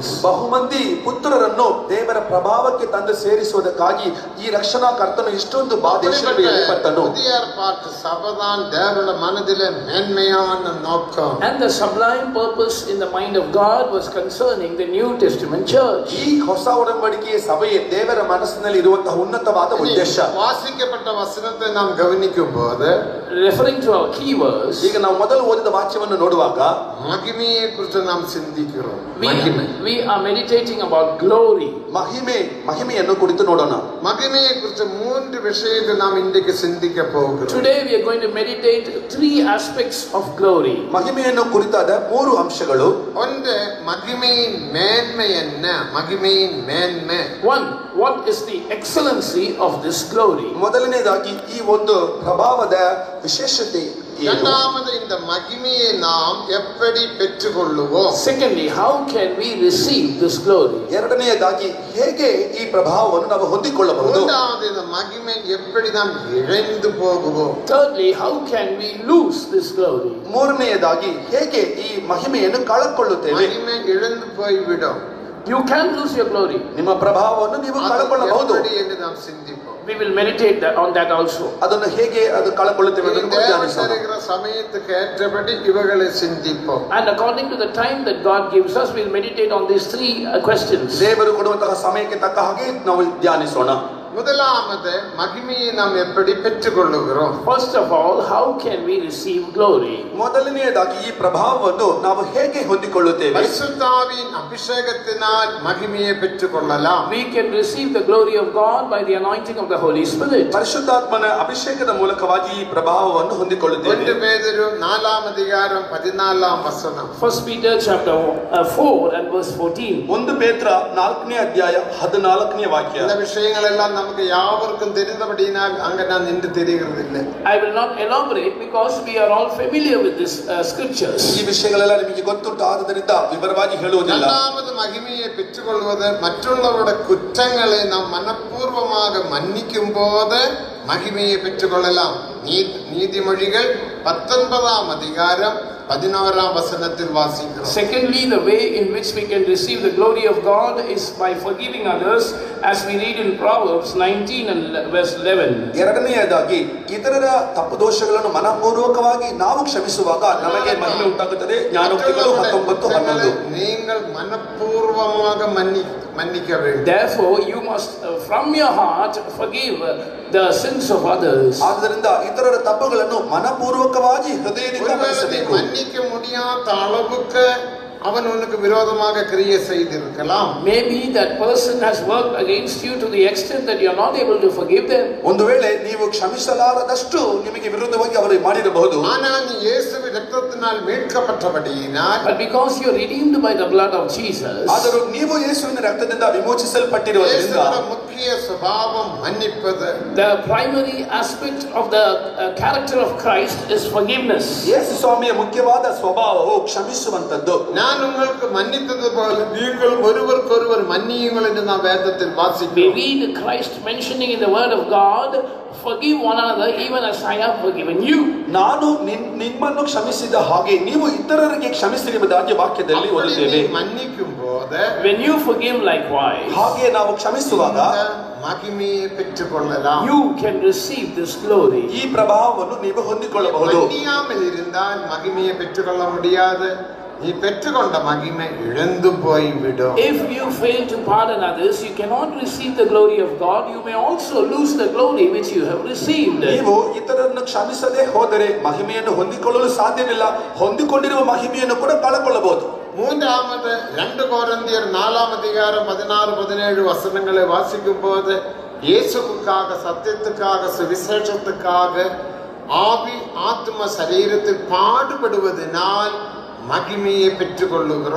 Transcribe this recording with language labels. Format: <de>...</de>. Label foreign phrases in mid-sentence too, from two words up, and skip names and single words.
<kn>ಬಹುಮಂದಿ ಪುತ್ರರನ್ನು ದೇವರ ಪ್ರಭಾವಕ್ಕೆ ತಂದು ಸೇರಿಸುವುದಕ್ಕಾಗಿ ಈ ರಕ್ಷಣಾ ಕರ್ತನು ಇಷ್ಟೊಂದು ಬಾಧೆ ಶಿಲುಬೆಯಲ್ಲಿ ಪಟ್ಟನು.</kn> <ta>புதிய ஏற்பாட்டு சபைதான் தேவனுடைய மனதிலே மேன்மையான நோக்கம்.</ta> <en>And the sublime purpose in the mind of God was concerning the New Testament church.</en> <kn>ಈ ಹೊಸ ಒಡಂಬಡಿಕೆಯ ಸಭೆಯೇ ದೇವರ ಮನಸ್ಸಿನಲ್ಲಿ ಇರುವಂತಹ ಉನ್ನತವಾದ ಉದ್ದೇಶ.</kn> <ta>வாசிக்கப்பட்ட வசனத்தை நாம் கவனிக்கும் போது,</ta> <en>Referring to our key verse,</en> <kn>ಈಗ ನಾವು ಮೊದಲು ಓದಿದ ವಾಕ್ಯವನ್ನು ನೋಡುವಾಗ</kn> <ta>மகிமையை குறித்து நாம் சிந்திக்கிறோம்.</ta> <en>we are meditating about glory.</en> <kn>ಮಹಿಮೆಯನ್ನು ಕುರಿತು ನೋಡೋಣ.</kn> <ta>மகிமையை குறித்த 3 விஷயத்தை நாம் இன்றைக்கு சிந்திக்க போகிறோம்.</ta> <en>Today we are going to meditate 3 aspects of glory.</en> <kn>ಮಹಿಮೆಯನ್ನು ಕುರಿತಾದ 3 ಅಂಶಗಳು.</kn> <ta>ஒன்று மகிமையின் மேன்மை என்ன? மகிமையின் மேன்மை.</ta> <en>One, what is the excellency of this glory?</en> <kn>ಮೊದಲನೇದಾಗಿ ಈ ಒಂದು ಪ್ರಭಾವದ ವಿಶೇಷತೆ ಏನು?</kn> <ta>இரண்டாவது இந்த மகிமையை நாம் எப்படி பெற்றுக்கொள்ளுவோம்?</ta> <en>Secondly, how can we receive this glory?</en> <kn>ಎರಡನೆಯದಾಗಿ ಹೇಗೆ ಈ ಪ್ರಭಾವವನ್ನು ನಾವು ಹೊಂದಿಕೊಳ್ಳಬಹುದು?</kn> <ta>மூன்றாவது இந்த மகிமை எப்படி நாம் இழந்து போகுவோம்?</ta> <en>Thirdly, how can we lose this glory?</en> <kn>ಮೂರನೆಯದಾಗಿ ಹೇಗೆ ಈ ಮಹಿಮೆಯನ್ನು ಕಳೆದುಕೊಳ್ಳುತ್ತೇವೆ?</kn> <ta>மகிமை இழந்து போய்விடும்.</ta> <en>You can lose your glory.</en> <kn>ನಿಮ್ಮ ಪ್ರಭಾವವನ್ನು ನೀವು ಕಳೆದುಕೊಳ್ಳಬಹುದು.</kn> <ta>எப்படி என்று நாம் சிந்திப்போம்.</ta> <en>We will meditate on that also.</en> <kn>ಅದನ್ನು ಹೇಗೆ ಅದು ಕಳೆದುಕೊಳ್ಳುತ್ತೇವೆ ಎಂದು ಧ್ಯಾನಿಸೋಣ.</kn> <ta>ಸಮಯಕ್ಕೆ ஏற்றபடி இவைகளை சிந்திப்போம்.</ta> <en>And according to the time that God gives us, we will meditate on these 3 questions.</en> <kn>ದೇವರು ಕೊಡುವಂತಹ ಸಮಯಕ್ಕೆ ತಕ್ಕ ಹಾಗೆ ನಾವು ಧ್ಯಾನಿಸೋಣ.</kn> <ta>முதலாவது மகிமையை நாம் எப்படி பெற்றுக்கொள்ளுகிறோம்?</ta> <en>First of all, how can we receive glory?</en> <kn>ಮೊದಲನೆಯದಾಗಿ ಈ ಪ್ರಭಾವವನ್ನು ನಾವು ಹೇಗೆ ಹೊಂದಿಕೊಳ್ಳುತ್ತೇವೆ?</kn> <ta>பரிசுத்தாவின் அபிஷேகத்தினால் மகிமையை பெற்றுக்கொள்ளலாம்.</ta> <en>We can receive the glory of God by the anointing of the Holy Spirit.</en> <kn>ಪರಿಶುದ್ಧಾತ್ಮನ ಅಭಿಷೇಕದ ಮೂಲಕವಾಗಿ ಈ ಪ್ರಭಾವವನ್ನು ಹೊಂದಿಕೊಳ್ಳುತ್ತೇವೆ.</kn> <ta>1 பேதுரு 4 அதிகாரம் 14 வசனம்.</ta> <en>1 Peter chapter 4 and verse 14.</en> <kn>1 ಪೇತ್ರ 4ನೇ ಅಧ್ಯಾಯ 14ನೇ ವಾಕ್ಯ.</kn> <ta>இந்த விஷயங்கள் எல்லாம் நமக்கு யாவருக்கும் தெரிந்தபடியினால் அங்க நான் நின்று தெரிகிறது இல்லை.</ta> <en>I will not elaborate because we are all familiar with this scriptures.</en> <kn>ಈ ವಿಷಯಗಳೆಲ್ಲ ನಿಮಗೆ ಗೊತ್ತುಂಟು, ಆದ್ದರಿಂದ ವಿವರವಾಗಿ ಹೇಳುವುದಿಲ್ಲ.</kn> <ta>இரண்டாவது மகிமையை பெற்றுக்கொள்வது மற்றவர்களுடைய குற்றங்களை நாம் மனப்பூர்வமாக மன்னிக்கும் போது மகிமையை பெற்றுக்கொள்ளலாம். நீதிமொழிகள் 19 அதிகாரம் 11 வசனத்தில் வாசிக்கிறோம்.</ta> <en>Secondly, the way in which we can receive the glory of God is by forgiving others, as we read in Proverbs 19 and verse 11.</en> <kn>ಎರಡನೆಯದಾಗಿ ಇತರರ ತಪ್ಪು ದೋಷಗಳನ್ನು ಮನಪೂರ್ವಕವಾಗಿ ನಾವು ಕ್ಷಮಿಸುವಾಗ ನಮಗೆ ಮಹಿಮೆ ಉಂಟಾಗುತ್ತದೆ. ಜ್ಞಾನೋಕ್ತಿಗಳು 19:11.</kn> <ta>நீங்கள் மனப்பூர்வமாக மன்னிக்க வேண்டும்.</ta> <en>Therefore, you must from your heart forgive the sins of others.</en> <kn>ಆದ್ದರಿಂದ ಇತರರ ತಪ್ಪುಗಳನ್ನು ಮನಪೂರ್ವಕವಾಗಿ ಹೃದಯದಿಂದ ಮನ್ನಿಸಬೇಕು.</kn> <ta>மன்னிக்க முடியாத அளவுக்கு அவன் உனக்கு விரோதமாக கிரியை செய்திருக்கலாம்.</ta> <en>Maybe that person has worked against you to the extent that you are not able to forgive them.</en> <kn>ಒಂದು ವೇಳೆ ನೀವು ಕ್ಷಮಿಸಲಾರದಷ್ಟು ನಿಮಗೆ ವಿರುದ್ಧವಾಗಿ ಅವರು ಮಾಡಿರಬಹುದು.</kn> <ta>ஆனால் நீ இயேசுவின் இரத்தத்தினால் மீட்கப்பட்டபடியினால்,</ta> <en>But because you are redeemed by the blood of Jesus,</en> <kn>ಆದರೂ ನೀವು ಯೇಸುವಿನ ರಕ್ತದಿಂದ ವಿಮೋಚಿಸಲ್ಪಟ್ಟಿರುವುದರಿಂದ</kn> <ta>இயேசுவின் முக்கிய ಸ್ವಭಾவம் மன்னிப்பது.</ta> <en>the primary aspect of the character of Christ is forgiveness.</en> <kn>ಯೇಸು ಸ್ವಾಮಿಯ ಮುಖ್ಯವಾದ ಸ್ವಭಾವವು ಕ್ಷಮಿಸುವಂತದ್ದು.</kn> <ta>நான் உங்களுக்கு மன்னித்தது போல நீங்கள் ஒருவருக்கொருவர் மன்னியுங்கள் என்று நாம் வேதத்தில்</ta> <en>We</en> <ta>வாசிக்கிறோம்.</ta> <en>read Christ mentioning in the word of God, forgive one another even as I have forgiven you.</en> <kn>ನಾನು ನಿಮ್ಮನ್ನು ಕ್ಷಮಿಸಿದ ಹಾಗೆ ನೀವು ಇತರರಿಗೆ ಕ್ಷಮಿಸಿರುವುದಾಗಿ ವಾಕ್ಯದಲ್ಲಿ ಓದುತ್ತೇವೆ.</kn> <ta>மன்னிக்கும் போது</ta> <en>When you forgive likewise,</en> <kn>ಹಾಗೆ ನಾವು ಕ್ಷಮಿಸುವಾಗ</kn> <ta>மகிமையை பெற்றுக்கொள்ளலாம்.</ta> <en>you can receive this glory.</en> <kn>ಈ ಪ್ರಭಾವವನ್ನು ನೀವು ಹೊಂದಿಕೊಳ್ಳಬಹುದು.</kn> <ta>மன்னியாமல் இருந்தால் மகிமையை பெற்றுக்கொள்ள முடியாது. நீ பெற்றுக்கொண்ட மகிமை இழந்து போய்விடும்.</ta> <en>If you fail to pardon others, you cannot receive the glory of God. You may also lose the glory which you have received.</en> <kn>ನೀವು ಇತರರನ್ನು ಕ್ಷಮಿಸದೆ ಹೋದರೆ ಮಹಿಮೆಯನ್ನು ಹೊಂದಿಕೊಳ್ಳಲು ಸಾಧ್ಯವಿಲ್ಲ. ಹೊಂದಿಕೊಂಡಿರುವ ಮಹಿಮೆಯನ್ನು ಕೂಡ ಕಳೆದುಕೊಳ್ಳಬಹುದು.</kn> <ta>மூன்றாவது 2 கொரிந்தியர் 4 அதிகாரம் 16-17 வசனங்களை வாசிக்கும் போது இயேசுவுக்காக, சத்தியத்துக்காக, சுவிசேஷத்துக்காக ஆவி ஆத்ம சரீரத்தில் பாடுபடுவதனால் மகிமையை பெற்றுக்கொள்ளுகிறோம்.</ta>